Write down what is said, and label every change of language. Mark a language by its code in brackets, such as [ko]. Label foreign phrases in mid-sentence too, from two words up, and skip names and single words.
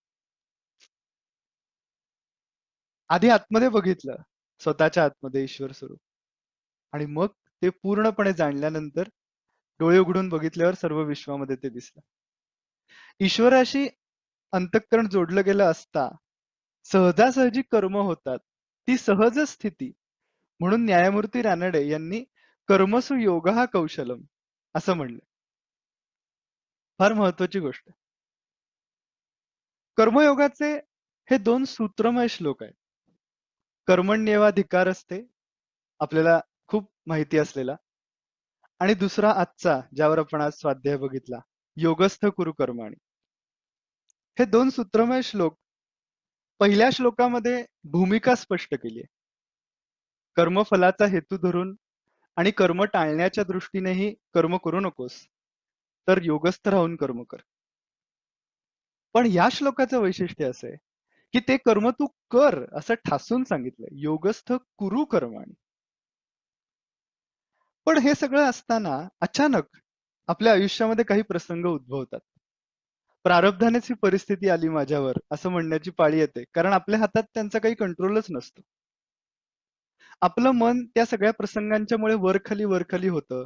[mr] आधी आतमध्ये बघितलं, स्वतःच्या आतमध्ये ईश्वर स्वरूप आणि मग ते पूर्णपणे जाणल्यानंतर डोळे उघडून बघितल्यावर सर्व विश्वामध्ये ते दिसलं. ईश्वराशी अंतःकरण जोडलं गेलं असता सहजासहजी कर्म होतात. ती सहज स्थिती म्हणून न्यायमूर्ती रानडे यांनी [sa] कर्मसु योगः कौशलम [mr] असं म्हणलं. फार महत्वाची गोष्ट. कर्मयोगाचे हे 2 सूत्रमय श्लोक आहेत. कर्मण्येवाधिकार असते, आपल्याला खूप माहिती असलेला आणि दुसरा आजचा, ज्यावर आपण आज स्वाध्याय बघितला, [sa] योगस्थ कुरु कर्माणि. [mr] हे 2 सूत्रमय श्लोक पहिल्या श्लोकामध्ये भूमिका स्पष्ट केली आहे. कर्मफलाचा हेतू धरून आणि कर्म टाळण्याच्या दृष्टीनेही कर्म करू नकोस, तर योगस्थ राहून कर्म कर. पण या श्लोकाचं वैशिष्ट्य असं आहे, की ते कर्म तू कर असं ठासून सांगितलंय. [sa] योगस्थ कुरु कर्माणि. [mr] पण हे सगळं असताना अचानक आपल्या आयुष्यामध्ये काही प्रसंग उद्भवतात. प्रारब्धानेच ही परिस्थिती आली माझ्यावर असं म्हणण्याची पाळी येते. कारण आपल्या हातात त्यांचा काही कंट्रोलच नसतो. आपलं मन त्या सगळ्या प्रसंगांच्यामुळे वर-खाली, वर-खाली होतं.